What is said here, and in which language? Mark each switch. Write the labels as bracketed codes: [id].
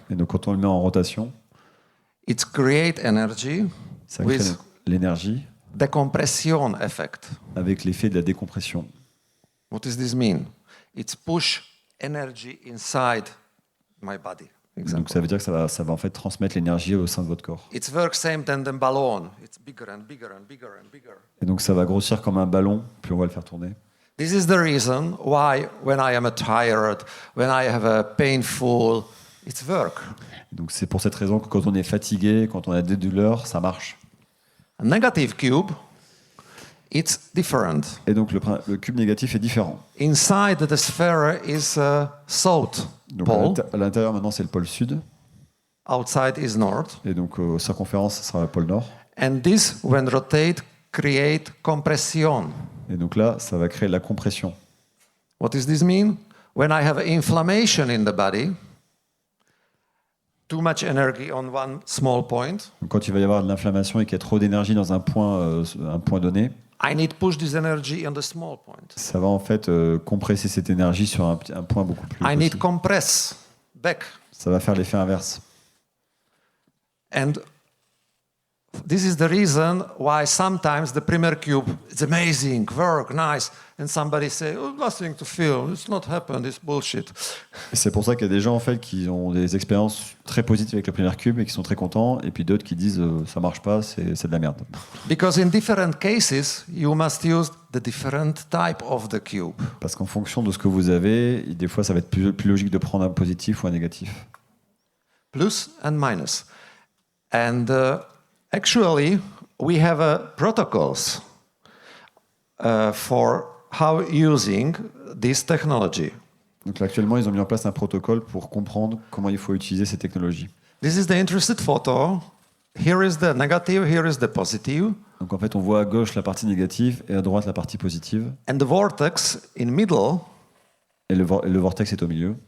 [fr] et donc quand on le met en rotation, [en] it create energy [fr] ça crée [en] with [fr] l'énergie [en] decompression effect. [fr] Avec l'effet de la décompression. [en] What does this mean? It's push energy inside my body. [fr] Donc ça veut dire que ça va en fait transmettre l'énergie au sein de votre corps. [en] It works same than the balloon. It's bigger and bigger and bigger and bigger. [fr] Et donc ça va grossir comme un ballon, puis on va le faire tourner. [en] This is the reason why when I am tired, when I have a painful, it's work. [fr] Donc c'est pour cette raison que quand on est fatigué, quand on a des douleurs, ça marche. [en] A negative cube, it's different. [fr] Et donc le cube négatif est différent. [en] Inside the sphere is south pole. [fr] Donc à l'intérieur maintenant c'est le pôle sud. [en] Outside is north. [fr] Et donc circonférence ça sera le pôle nord. [en] And this, when rotate, create compression. [fr] Et donc là ça va créer la compression. [en] What does this mean? When I have inflammation in the body, too much energy on one small point. [fr] Donc quand il va y avoir de l'inflammation et qu'il y a trop d'énergie dans un point donné, [en] I need push this energy on the small point. [fr] Ça va en fait compresser cette énergie sur un point beaucoup plus [en] I [fr] petit. [en] need compress back. [fr] Ça va faire l'effet inverse. [en] And this is the reason why sometimes the primer cube, it's amazing, work, nice, and somebody say, oh, nothing to feel, it's not happened, it's bullshit. [fr] Et c'est pour ça qu'il y a des gens en fait qui ont des expériences très positives avec le primer cube et qui sont très contents, et puis d'autres qui disent ça marche pas, c'est de la merde. [en] Because in different cases, you must use the different type of the cube. [fr] Parce qu'en fonction de ce que vous avez, des fois ça va être plus logique de prendre un positif ou un négatif. [en] Plus and minus. And actually, we have protocols for how using this technology. [fr] Donc là, actuellement, ils ont mis en place un protocole pour comprendre comment il faut utiliser ces technologies. [en] This is the interested photo. Here is the negative, here is the positive. [fr] Donc en fait, on voit à gauche la partie négative et à droite la partie positive. [en] And the vortex in middle [fr] Et le vortex est au milieu.